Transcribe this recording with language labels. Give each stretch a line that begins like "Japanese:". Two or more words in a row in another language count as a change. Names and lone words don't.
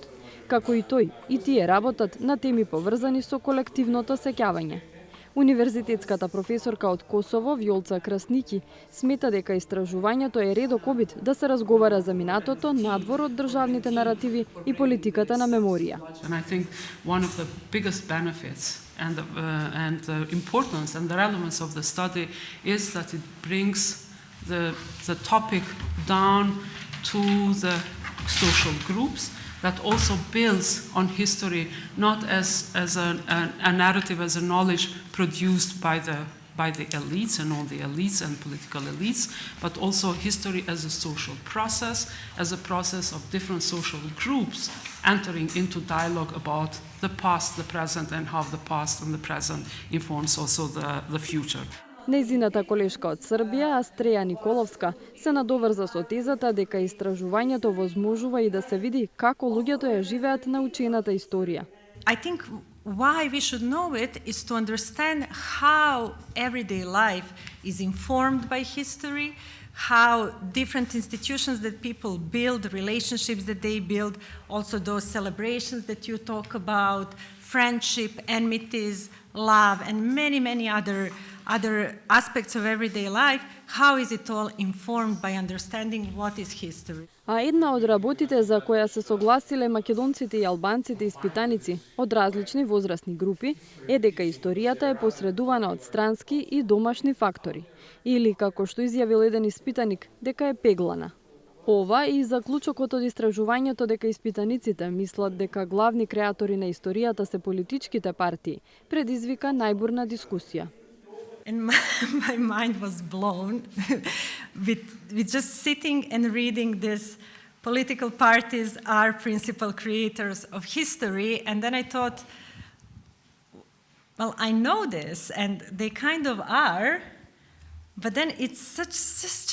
Macedonian: Како и тој, и тие работат на теми поврзани со колективното сеќавање. Универзитетската професорка од Косово, Вјолца Красники, смета дека истражувањето е редок обид да се разговара за минатото надвор од државните наративи и политиката на меморија.
English: And I think one of the biggest benefits and the importance and the relevance of the study is that it brings the topic down to the social groups, that also builds on history, not as a narrative, as a knowledge produced by the elites and all the elites and political elites, but also history as a social process, as a process of different social groups entering into dialogue about the past, the present, and how the past and the present informs also the future.
Macedonian: Нејзината колешка од Србија, Астреја Николовска, се надоврза со тезата дека истражувањето возможува и да се види како луѓето ја живеат научената историја.
English: I think why we should know it is to understand how everyday life is informed by history, how different institutions that people build, relationships that they build, also those celebrations that you talk about, friendship, enmities, love, and many, many other aspects of everyday life, how is it all informed by understanding what is history?
Macedonian: А една од работите за која се согласиле македонците и албанците испитаници од различни возрастни групи е дека историјата е посредувана од странски и домашни фактори, или како што изјавил еден испитаник, дека е пеглана. Ова и заклучокот од истражувањето дека испитаниците мислат дека главни креатори на историјата се политичките партии, предизвика најбурна дискусија.
English: And my mind was blown with just sitting and reading this political parties are principal creators of history. And then I thought, well, I know this, and they kind of are, but then it's just